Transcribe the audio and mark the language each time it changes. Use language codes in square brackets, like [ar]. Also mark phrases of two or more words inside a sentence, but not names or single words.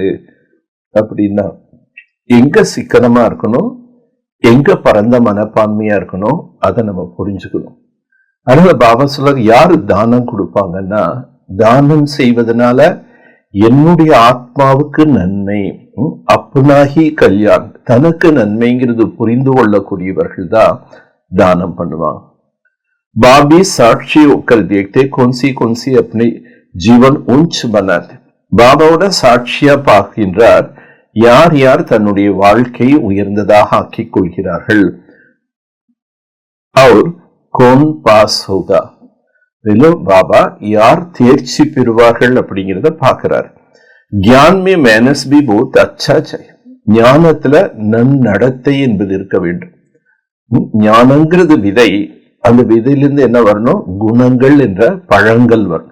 [ta] அப்படின்னா எங்க சிக்கனமா இருக்கணும், எங்க பரந்த மனப்பான்மையா இருக்கணும், அதை நம்ம புரிஞ்சுக்கணும். அதனால பாபா சொல்றாரு, யாரு தானம் கொடுப்பாங்கன்னா, தானம் செய்வதனால என்னுடைய ஆத்மாவுக்கு நன்மை, [hi] अपना ही कल्याण, [ta] தனக்கு நன்மைங்கிறது புரிந்து கொள்ளக்கூடியவர்கள் தான் தானம் பண்ணுவாங்க. [hi] बाबी साक्षी होकर देखते कौन सी अपने जीवन ऊंच बनाते. [ta] பாபாவோட சாட்சியா பார்க்கின்றார் யார் யார் தன்னுடைய வாழ்க்கையை உயர்ந்ததாக ஆக்கிக் கொள்கிறார்கள். [hi] और कौन पास होगा, [ta] பாபா யார் தேர்ச்சி பெறுவார்கள் அப்படிங்கிறத பாக்குறாரு. [hi] ज्ञान में मैनर्स भी बहुत अच्छा चाहिए. [ta] ஞானத்துல நன்னடத்தை என்பது இருக்க வேண்டும். ஞானங்கிறது விதை, அந்த விதையிலிருந்து என்ன வரணும்? குணங்கள் என்ற பழங்கள் வரணும்.